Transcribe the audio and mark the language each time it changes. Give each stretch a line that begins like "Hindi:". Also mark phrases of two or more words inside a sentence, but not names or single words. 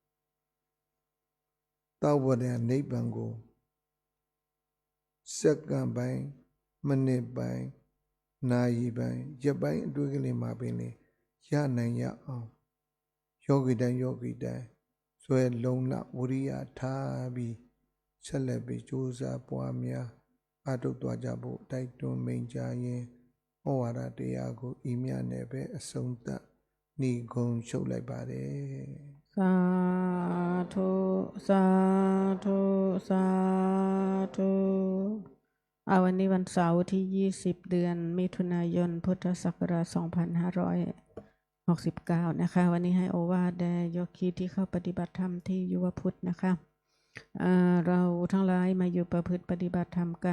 Burmese: တောဝရနိဗ္ဗာန်ကိုစက္ကန့်ပိုင်းမိနစ်ပိုင်းနာရီပိုင်းရက်ပိုင်းအတွင်းကလေးမှာပင်ရနိုင်ရအောင်ယောဂီတိုင်းဆွဲလုံးလဝရိယထားပြီးဆက်လက်ပြီးကြိုးစားပွားများအထုတ်သွားကြဖို့တိုက်တွန်းမိန့်ကြားရင်းဩဝါဒတရားကိုဤမြနဲ့ပဲအဆုံးသတ်နိဂုံးရှုပ်လိုက်ပါတယ်
Thai: สาธุสาธุสาธุวันนี้วันเสาร์ที่20เดือนมิถุนายนพุทธศักราช2569นะคะวันนี้ให้โอวาทแด่โยคีที่เข้าปฏิบัติธรรมที่ยุวพุทธนะคะเราทั้งหลายมาอยู่ประพฤติปฏิบัติธรรมกัน